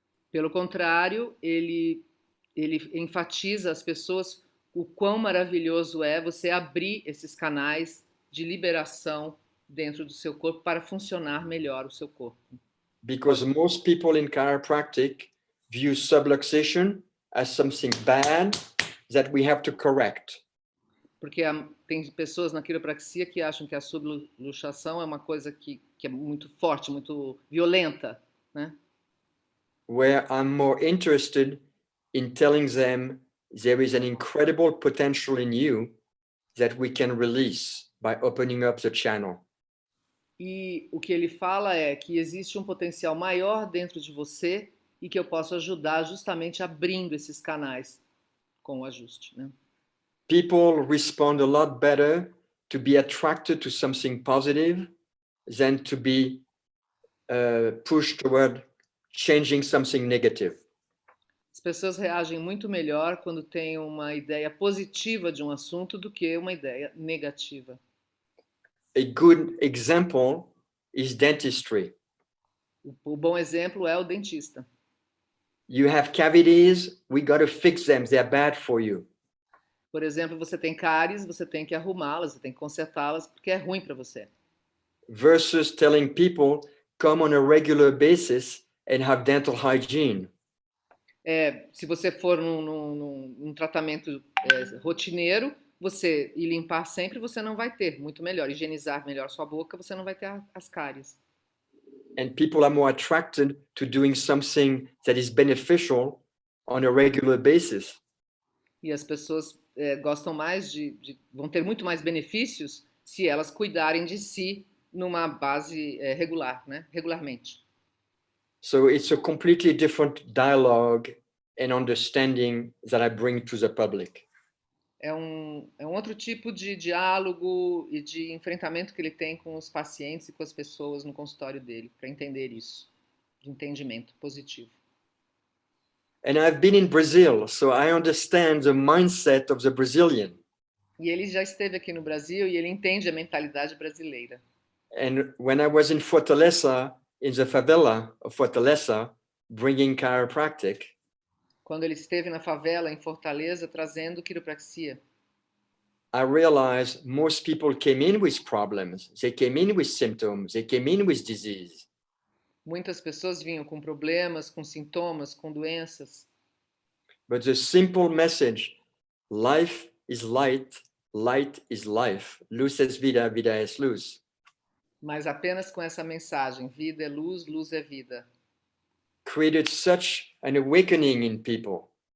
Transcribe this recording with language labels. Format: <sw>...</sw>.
<pt>Pelo contrário, ele enfatiza as pessoas o quão maravilhoso é você abrir esses canais de liberação dentro do seu corpo para funcionar melhor o seu corpo.</pt> <en>Because most people in chiropractic view subluxation as something bad that we have to correct.</en> <pt>Porque tem pessoas na quiropraxia que acham que a subluxação é uma coisa que é muito forte, muito violenta, né?</pt> <en>Where I'm more interested in telling them there is an incredible potential in you that we can release by opening up the channel.</en> <pt>E o que ele fala é que existe um potencial maior dentro de você e que eu posso ajudar justamente abrindo esses canais com o ajuste, né?</pt> <en>People respond a lot better to be attracted to something positive than to be pushed toward changing something negative.</en> <pt>As pessoas reagem muito melhor quando têm uma ideia positiva de um assunto do que uma ideia negativa.</pt> <en>A good example is dentistry.</en> <pt>O bom exemplo é o dentista.</pt> <en>You have cavities, we got to fix them, they're bad for you.</en> <pt>Por exemplo, você tem cáries, você tem que arrumá-las, você tem que consertá-las porque é ruim para você.</pt> <en>Versus telling people, come on a regular basis and have dental hygiene.</en> <pt>Se você for num tratamento rotineiro, você ir limpar sempre, você não vai ter, muito melhor. Higienizar melhor sua boca, você não vai ter as cáries.</pt> <en>And people are more attracted to doing something that is beneficial on a regular basis.</en> <pt>E as pessoas gostam mais vão ter muito mais benefícios se elas cuidarem de si numa base regular, né? Regularmente.</pt> <en>So it's a completely different dialogue and understanding that I bring to the public.</en> <pt>É um outro tipo de diálogo e de enfrentamento que ele tem com os pacientes e com as pessoas no consultório dele, para entender isso, de entendimento positivo.</pt> <en>And I've been in Brazil, so I understand the mindset of the Brazilian.</en> <pt>E ele já esteve aqui no Brasil e ele entende a mentalidade brasileira.</pt> <en>And when I was in Fortaleza, in the favela of Fortaleza, bringing chiropractic,</en> <pt>quando ele esteve na favela em Fortaleza trazendo quiropraxia,</pt> <en>I realized most people came in with problems. They came in with symptoms. They came in with disease.</en> <pt>Muitas pessoas vinham com problemas, com sintomas, com doenças.</pt> <en>But the simple message, life is light, light is life.</en> <es>Luz es vida, vida es luz.</es> <pt>Mas apenas com essa mensagem, vida é luz, luz é vida.</pt> <en>Created such an awakening in people.</en>